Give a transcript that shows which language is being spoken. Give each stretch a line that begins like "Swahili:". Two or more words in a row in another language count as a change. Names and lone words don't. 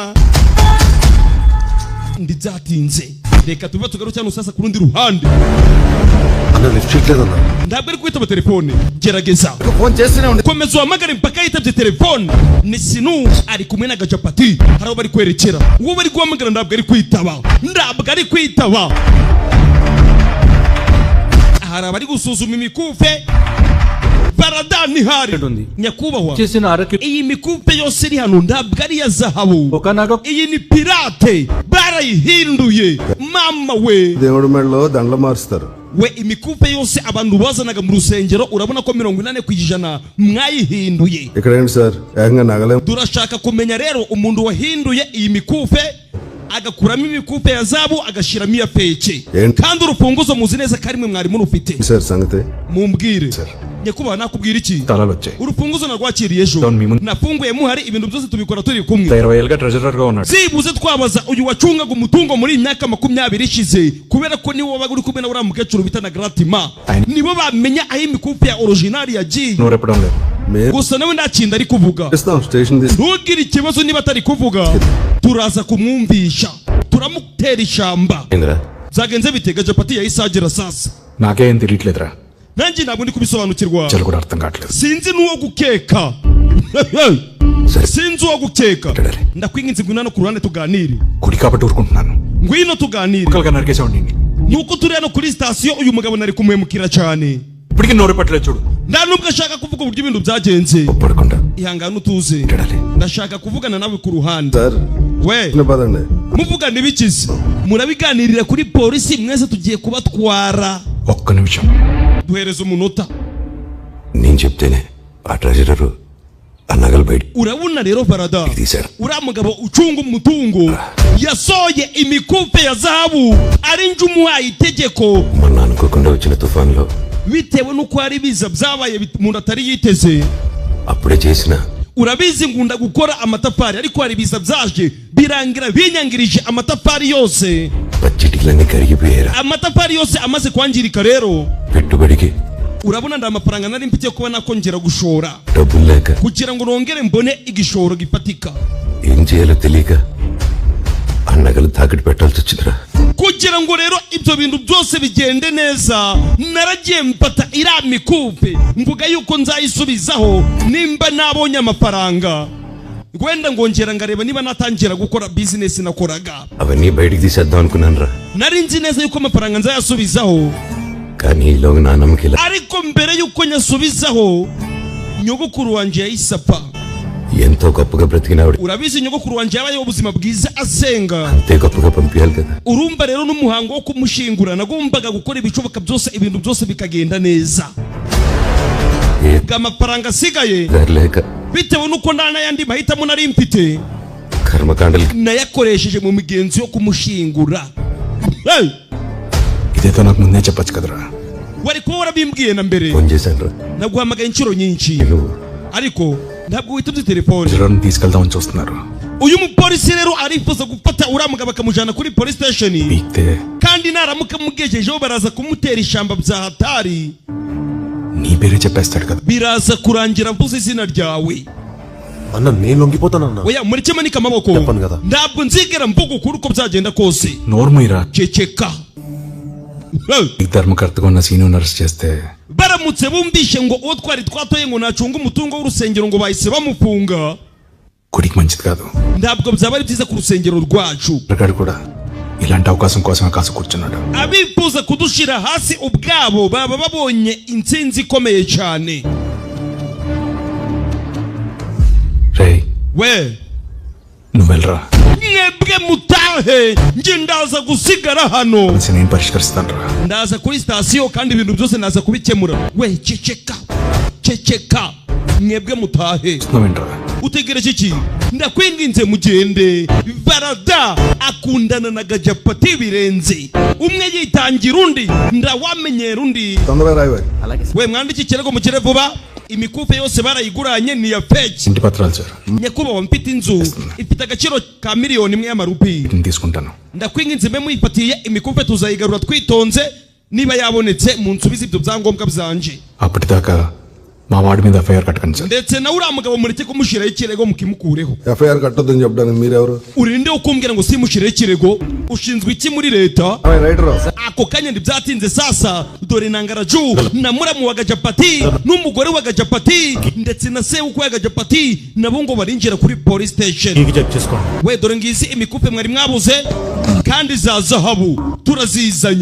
Kinyarwanda: ndibyatinze reka tuve tugaruke hano sasa ku rundi ruhande ntabwo ari kwitaba telefone gerageza komeza uhamagare mpaka yitabye telefone ni sinu ari kumwe na gacapati hari aho bari kwerekera uwo bari guhamagara ntabwo ari kwitaba hari abari gusuzuma imikufe baradani hari nyakubahwa iyi mikupe yose iri hano ntabwo ari ya zahabu iyi ni pirate barayihinduye mama we
Telugu: దేవుడి మెడలో దండలు మారుస్తారు
Kinyarwanda: we imikupe yose abantu bazanaga mu rusengero urabona ko 80% mwayihinduye
Telugu: ఇక్కడ ఏంటి సార్ ఏకంగా నగలే
Kinyarwanda: turashaka kumenya rero umuntu wahinduye iyi mikufe agakuramo imikupe ya zabu agashiramo iya peke kandi urufunguzo muzi neza ko arimwe mwari murufite
Telugu: సార్ సంగతి
Kinyarwanda: mumbwire nyakubahwa nakubwira iki urufunguzo narwakiriye ejo nafunguye muhari ibintu byose tubikora turi kumwe zibuze twabaza uyu wacungaga umutungo muri imyaka 20 ishize kubera ko niwo wabaga uri kumwe na uriya mukecuru bita na Gratima nibo bamenya aho imikupe ya original yagiye gusa nawe ndakinda ari kuvuga ntugire ikibazo niba atari kuvuga turaza kumwumvisha turamutera ishamba zagenze bitega japati ya isagera sasa
Telugu: నాకేం తెలియట్లేదురా
Kinyarwanda: nanjye ntabwo ndi kubisobanukirwa sinzi n'uwo gukeka sinzi uwo gukeka ndakwinginze ngwino ku ruhande tuganire
Telugu: కుడి కాబట్టి ఊరుకుంటున్నాను
Kinyarwanda: ngwino tuganire nuko turi hano kuri sitasiyo uyu mugabo nari kumuhemukira cyane
Telugu: ఇప్పటికీ నోరు పట్టలేదు చూడు
Kinyarwanda: nta nubwo ashaka kuvuga uburyo ibintu byagenze ihangane utuze ndashaka kuvugana nawe ku ruhande we muvugana ibikize murabiganirira kuri polisi mwese tugiye kubatwara
Telugu: ఒక్క నిమిషం
Kinyarwanda: duhereza umunota
Telugu: నేను చెప్తేనే ఆ ట్రెజరర్ ఆ నగలు బయట
Kinyarwanda: urabona rero barada uriya mugabo ucunga umutungo yasoye imikupe ya zahabu ari nje umuhaye itegeko
Telugu: మొన్న అనుకోకుండా వచ్చిన తుఫాన్లో
Kinyarwanda: bitewe nuko hari biza byabaye umuntu atari yiteze
Telugu: అప్పుడే చేసిన
Kinyarwanda: urabizi ngunda gukora amatafari ariko hari biza byaje birangira binyangirije amatafari yose
Telugu: పచ్చిటిలన్నీ కరిగిపోయారా
Kinyarwanda: amatafari yose amaze kwangirika rero
Telugu: పెట్టుబడికి
Kinyarwanda: urabona nda amafaranga nari mfite kuba nakongera gushora
Telugu: డబ్బులు లేక
Kinyarwanda: kugira ngo nongere mbone igishoro gifatika
Telugu: ఏం చేయాలో తెలియక ఆ నగలు తాకట్టు పెట్టాల్సి వచ్చిందిరా
Kinyarwanda: kugira ngo rero ibyo bintu byose bigende neza naragiye mpata iriya mikupe mvuga yuko nzayisubizaho nimba nabonye amafaranga wenda ngongera ngareba niba natangira gukora business nakoraga
Telugu: అవన్నీ బయటికి తీసేద్దాం అనుకున్నానురా
Kinyarwanda: nari nzi neza yuko amafaranga nzayasubizaho
Telugu: కానీ ఈలోగా నా నమ్మకం
Kinyarwanda: ariko mbere yuko nyasubizaho nyogokuru wanje yayisapa
Telugu: ఎంతో గొప్పగా బ్రతికినాడు
Kinyarwanda: urabizi nyogokuru wanje yabayeho ubuzima bwiza asenga
Telugu: అంతే గొప్పగా పంపించాలి కదా
Kinyarwanda: urumva rero n'umuhango wo kumushingura nagombaga gukora ibishoboka byose ibintu byose bikagenda neza amafaranga asigaye bitewe nuko nta n'ayandi mahitamo nari mfite
Telugu: కర్మకాండలు
Kinyarwanda: nayakoresheje mu migenzo yo kumushingura
Telugu: ఇదేదో నాకు ముందే చెప్పొచ్చు కదరా
Kinyarwanda: wari kuba warabimbwiye na mbere naguhamagaye inshuro nyinshi ariko ntabwo witabye telefone
Telugu: తీసుకెళ్దామని చూస్తున్నారు
Kinyarwanda: uyu mupolisi rero arifuza gufata uriya mugabo akamujyana kuri
English: police station
Kinyarwanda: kandi naramuka mugejejeho baraza kumutera ishamba bya hatari
Telugu: పేరే చెప్పేస్తాడు కదా.
Kinyarwanda: biraza kurangira mvuze izina ryawe.
Telugu: అన్న నేను లొంగిపోతానన్నా.
Kinyarwanda: oya murikimanika amaboko. ntabwo nzigera mvuga ukuri uko byagenda kose.
Telugu: నోర్మూయిరా.
Kinyarwanda: ceceka.
Telugu: ధర్మకర్తగా ఉన్న సీను అరెస్ట్ చేస్తే
Kinyarwanda: baramutse bumvishe ngo uwo twari twatoye ngo nacunga umutungo w'urusengero ngo bahise bamufunga,
Telugu: గుడికి మంచిది కాదు.
Kinyarwanda: ntabwo byaba ari byiza ku rusengero rwacu.
Telugu: ప్రకాడు కూడా ఇలాంటి అవకాశం కోసమే కాసు కూర్చున్నాడు.
Kinyarwanda: abifuza kudushira hasi ubwabo baba babonye intsinzi ikomeye cyane.
Telugu: రేయ్
Kinyarwanda: we
Telugu: నువ్వెళ్ళరా.
Kinyarwanda: mwebwe mutahe nje ndaza gusigara hano.
Telugu: నేను పరిష్కరిస్తానురా.
Kinyarwanda: ndaza kuri sitasiyo kandi ibintu byose naza kubikemura. we ceceka mwebwe mutahe. utegereje iki? ndakwinginze mugende. barada akundana na gajapati birenze. umwe yitangira undi ndawamenyera undi. we mwandike ikirego mukire vuba. imikufe yose barayiguranye ni ya fake.
Telugu: ఇంటి పత్రాలు సార్.
Kinyarwanda: nyakubahwa mfite inzu ifite agaciro ka miliyoni 1 y'amarupi.
Telugu: తీసుకుంటాను.
Kinyarwanda: ndakwinginze mbe muyifatiye imikufe tuzayigarura twitonze niba yabonetse mu nsubiza ibyo byangombwa byanje.
Telugu: అప్పటిదాకా మా వాడి మీద ఎఫ్ఐఆర్ కట్టకండి సార్.
Kinyarwanda: ndetse nawe uriya mugabo mureke kumushyiraho ikirego mukimukureho.
Telugu: ఎఫ్ఐఆర్ కట్టొద్దని చెప్పడానికి మీరెవరు?
Kinyarwanda: urinde ukumbwira ngo simushyiraho ikirego? ushinzwe iki muri leta? ako kanya ntibyatinze sasa dore nangaraju na muramu wa gajapati n'umugore wa gajapati ndetse na se uko ya gajapati nabo ngo barinjira kuri
English: police station.
Kinyarwanda: we dore ngizi imikufe mwari mwabuze kandi za zahabu turazizanye.